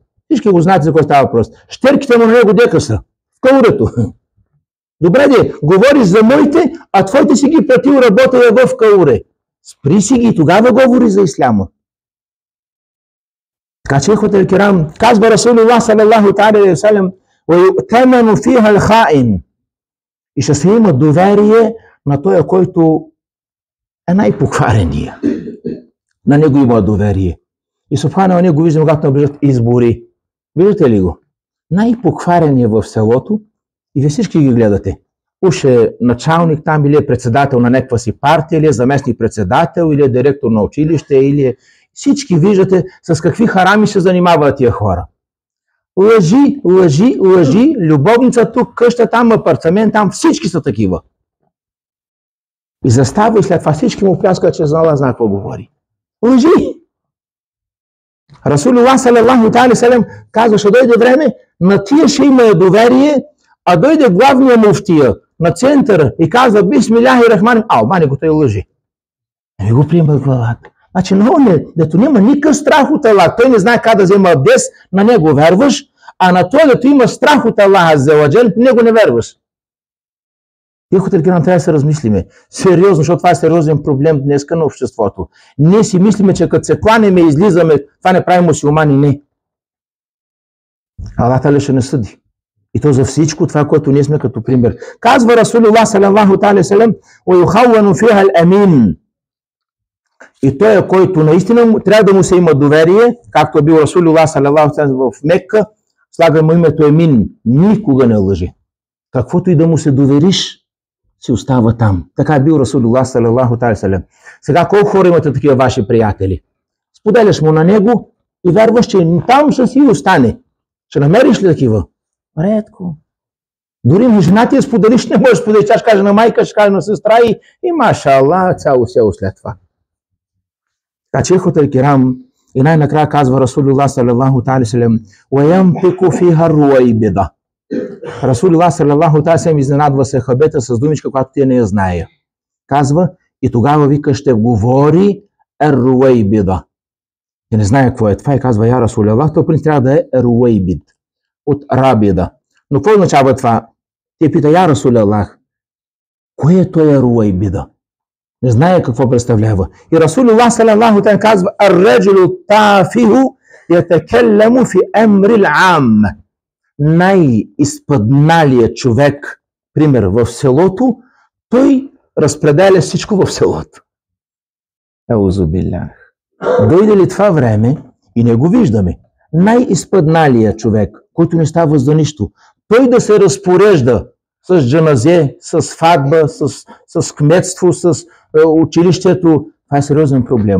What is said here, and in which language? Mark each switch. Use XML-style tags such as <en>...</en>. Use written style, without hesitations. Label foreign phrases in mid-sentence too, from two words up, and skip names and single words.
<bg>Всички го знаете за кой става въпрос. Щерките му на него дека са. В каурето. Добре де, говориш за моите, а твоите си ги платил, работя в кауре. Спри си ги и тогава говори за исляма. Така че,</bg> <ar>الإخوة الكرام, казва رسول الله صلى الله تعالى سلام: وَيُؤْتَمَنُ فِيهَا الْخَائِنِ.</ar> <bg>И ще се има доверие на той, който е най-покварения. На него има доверие. И субхана, ние го виждаме, когато наближат избори. Виждате ли го? Най-покварения в селото, и вие всички ги гледате. Уж е началник там, или е председател на някаква си партия, или е заместник председател, или е директор на училище, или е... Всички виждате с какви харами се занимават тия хора. Лъжи, лъжи, лъжи, любовница тук, къща там, апартамент там, всички са такива. И застава и след това всички му пляскат, че знала знае какво говори. Лъжи!</bg> <ar>رسول الله صلى الله تعالى سلام</ar> <bg>казва: ще дойде време, на тия ще има доверие, а дойде главния муфтия на центъра и казва:</bg> <ar>بسم الله الرحمن,</ar> <bg>мани го той лъжи. Не го приема главата. Значи, дето няма никакъв страх от Аллах, той не знае как да взема абдес, на него верваш, а на той, дето има страх от</bg> <ar>الله عز وجل,</ar> <bg>него не верваш. Тихо, трябва да се размислиме. Сериозно, защото това е сериозен проблем днеска на обществото. Ние си мислиме, че като се кланеме и излизаме, това не прави мусулмани, не.</bg> <ar>الله تعالى</ar> <bg>ще не съди. И то за всичко това, което ние сме като пример.</bg> <ar>Казва رسول الله صلى الله تعالى سلام: وَيُخَوَّنُ فِيهَا الْأَمِينَ.</ar> <bg>И той, който наистина трябва да му се има доверие, както е бил</bg> <ar>رسول الله صلى الله تعالى</ar> <bg>в Мекка, слага му името Емин. Никога не лъжи. Каквото и да му се довериш, си остава там. Така е бил</bg> <ar>رسول الله صلى الله عليه.</ar> <bg>Сега колко хора имате такива ваши приятели? Споделяш му на него и вярваш, че там ще си остане. Ще намериш ли такива? Редко. Дори му жена ти я споделиш, не можеш да споделиш, ще каже на майка, ще каже на сестра и</bg> <ar>ما شاء الله,</ar> <bg>цяло село след това. Така че</bg> <ar>الإخوة الكرام,</ar> <bg>и най-накрая казва</bg> <ar>رسول الله صلى الله عليه وينطق فيها الرويبضة. رسول الله صلى الله عليه</ar> <bg>изненадва се хабета с думичка, която тя не я знае. Казва, и тогава вика, ще говори руайбида. Тя не знае какво е това и казва,</bg> <ar>يا رسول الله,</ar> <bg>то принцип трябва да е руайбид, от рабида. Но какво означава това? Те пита,</bg> <ar>يا رسول الله,</ar> <bg>кое е той руайбида? Не знае какво представлява.</bg> <ar>И رسول الله صلى الله عليه казва, الرجل التافه يتكلم في أمر العامة.</ar> <bg>Най-изпадналият човек, пример, в селото, той разпределя всичко в селото. Еузубилях. Дойде ли това време и не го виждаме, най-изпадналият човек, който не става за нищо, той да се разпорежда с джаназе, с фатба, с кметство, с училището, това е сериозен проблем.</bg>